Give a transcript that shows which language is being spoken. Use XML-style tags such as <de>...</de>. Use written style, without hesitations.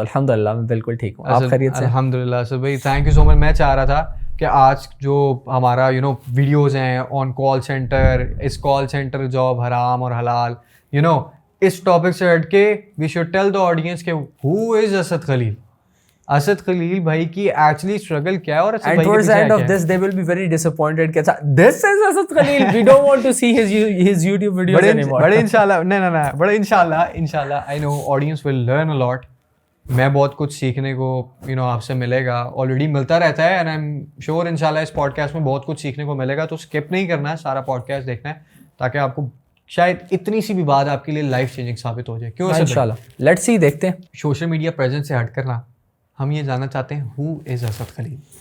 <ur>الحمد للہ میں بالکل ٹھیک ہوں, آپ خیریت سے؟ الحمد للہ. اسد بھائی تھینک یو سو مچ. میں چاہ رہا تھا کہ آج جو ہمارا یو نو ویڈیوز ہیں آن کال سینٹر, اس کال سینٹر جاب حرام اور حلال, یو نو اس ٹاپک سے ہٹ کے we should tell the audience کہ ہو از اسد خلیل.</ur> <en>اسد خلیل بھائی کی actually struggle کیا ہے, اور اسد بھائی کے پیچھے کیا ہے. And towards the end of this they will be very disappointed کہ this is Asad Khalil, we don't want to see his YouTube videos anymore. بڑے انشاءاللہ, نہیں بڑے انشاءاللہ I know audience will learn a lot.</en> <ur>میں بہت کچھ سیکھنے کو یو نو آپ سے ملے گا, آلریڈی ملتا رہتا ہے, اینڈ آئی ایم شیور انشاءاللہ اس پوڈ کاسٹ میں بہت کچھ سیکھنے کو ملے گا. تو اسکپ نہیں کرنا ہے, سارا پوڈ کاسٹ دیکھنا ہے, تاکہ آپ کو شاید اتنی سی بھی بات آپ کے لیے لائف چینجنگ ثابت ہو جائے. کیوں انشاءاللہ, لیٹس سی, دیکھتے ہیں. سوشل میڈیا پریزنس سے ہٹ کرنا ہم یہ جاننا چاہتے ہیں, ہو از اسد خلیل.</ur>